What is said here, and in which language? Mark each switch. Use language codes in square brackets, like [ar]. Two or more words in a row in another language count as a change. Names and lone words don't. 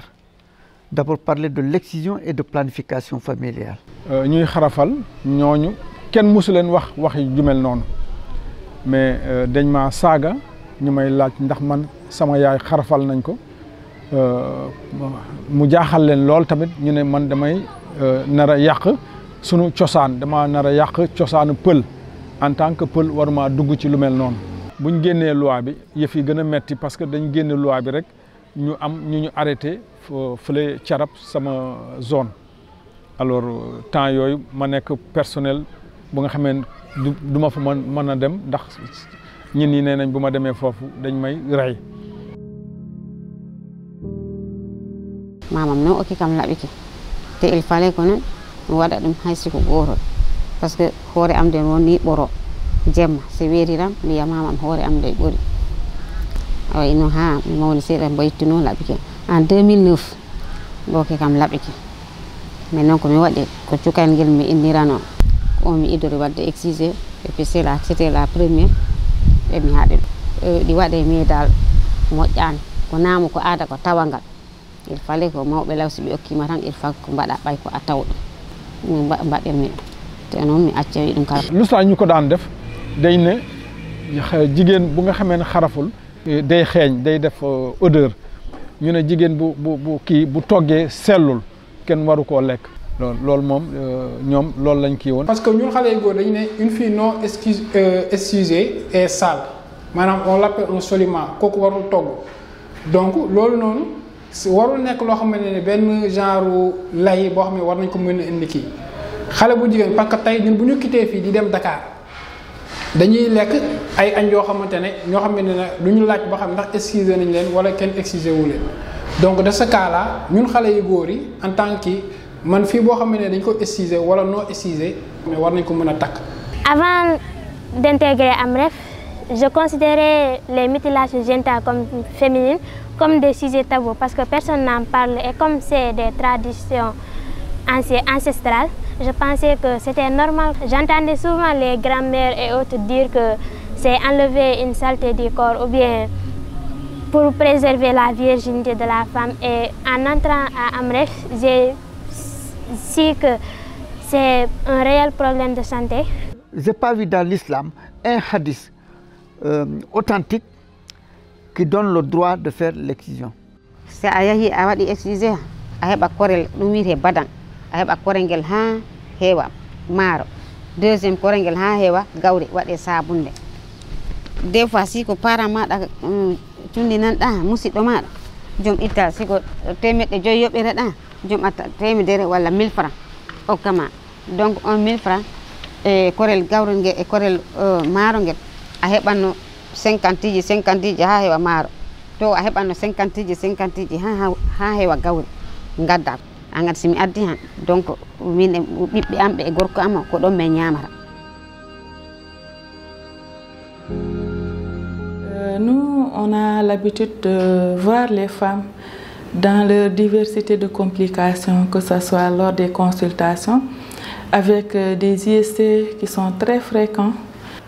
[fr] D'abord parler de l'excision et de planification familiale. [wo] ñuy xarafal ñooñu kenn mësu leen wax ju mel noonu mais dañ ma saaga ñu may laaj ndax man sama yaay xarafal nañ ko mu jaaxal leen lool tamit ñu ne man damay nar a yàq sunu cosaan dama nar a yàq cosaanu pël [fr] en tant que [wo] pël waruma dugg ci lu mel noonu. buñ génnee loi bi yëf yi gën a metti [fr] parce que [wo] dañ génne loi bi rek ñu am ñu arrêté fële carab sama [fr] zone alors temps [wo] yooyu ma nekk personnel bu nga xamee du ma fa mën a dem ndax ñin ñi nee nañ bu ma demee foofu dañ may rey. [ff] Mamam no okki kam laɓiki te [fr] il fallait que [ff] non mi waɗa ɗum hay siko gootol [fr] par ce que [ff] hoore am nde woni ɓoro jemma so weeriram mi wiya mamam hoore am nde ɓori awa ino ha mi mawni seeɗa mbo ittino laɓike en 2009 ɓoke kam laɓike mais noon komi waɗi ko cukayel ngel mi innirano on mi idori wadde [fr] exigé et puis c'était la première [ff] ɓe mi haɗi ɗum ɗi waɗe meedal moƴƴani ko naamu ko aada ko tawangal [fr] il fallait [ff] ko mawɓe lawsi ɓe okkima tan [fr] il faut [ff] ko mbaɗa ɓay ko a tawɗo min mbaɗirmi ɗum te noon mi accawi ɗum kala [wo] lustaa ñu ko daan def day ne jigéen bu nga xamee ne xaraful day xeeñ day def odeur ñu ne jigéen bu kii bu toggee sellul kenn waru koo lekk loolu moom ñoom loolu lañ kii woon. [fr] parce que [wo] ñun xale yu góor dañu ne [fr] une fille non excusée est sale [wo] maanaam [fr] on l'appelle un soliment [wo] kooku warul togg donc loolu noonu warul nekk loo xam ne benn genre lay boo xam ne war nañ ko mën a indi kii xale bu jigéen [fr] parce que [wo] tey ñun bu ñu quitté fii di dem Dakar dañuy lekk ay añ yoo xamante ne ñoo xam ne du ñu laaj ba xam ndax excusé nañ leen wala kenn excusé wu leen donc [fr] de ce cas là [wo] ñun xale yu góor yi [fr] en tant que [wo] man fii boo xam ne dañ ko excusé wala [fr] non excusé mais [wo] war nañ ko mën a takk. [fr] Avant d'intégrer AMREF, je considérais les mutilations génitales comme féminines comme des sujets tabous parce que personne n'en parle et comme c'est des traditions ancestrales, je pensais que c'était normal. J'entendais souvent les grands-mères et autres dire que c'est enlever une saleté du corps ou bien pour préserver la virginité de la femme. Et en entrant à AMREF, j'ai su que c'est un réel problème de santé. Je n'ai pas vu dans l'islam un hadith authentique qui donne le droit de faire l'excision. [ff] Si a yahi a waɗi excusé a heɓa korel ɗum wiyete badan a heɓa korel ngel ha heewa maaro deuxiéme korel ngel ha heewa gawri waɗe sabunde [fr] des fois [ff] si ko parent maɗa cundi nanɗa musidɗo maɗa joom itta siko 500 yoɓɓireɗa joom atta 100 walla 1000 francs hokkama donc on 1000 francs e korel gawri ngel e korel maaro ngel a heɓanno 50 ji ha heewa maaro to a heɓanno 50 ji ha heewa gawri gadda a gati simi addi han donc min e ɓiɓɓe am ɓe e gorko am ko ɗon min ñamata. [fr] Nous, on a l'habitude de voir les femmes dans leur diversité de complications, que ce soit lors des consultations, avec des IST qui sont très fréquents.